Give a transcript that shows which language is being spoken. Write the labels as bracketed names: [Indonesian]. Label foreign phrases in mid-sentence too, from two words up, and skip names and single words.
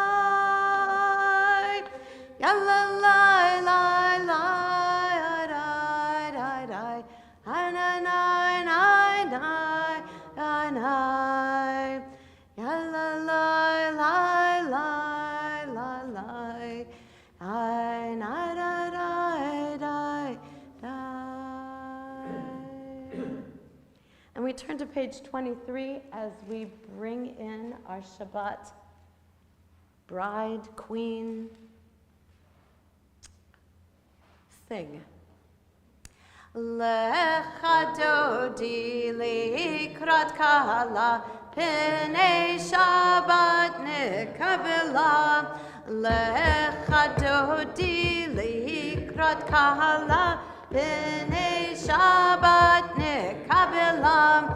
[English] ya la la la la, da da da, hi na na na na na, ya la la la la la la, hi na da da da da. we turn to page 23 as we bring in our Shabbat bride, queen, sing. [Hebrew] לכה דודי לקראת כלה, פני שבת נקבלה. לכה דודי לקראת כלה, פני שבת נקבלה.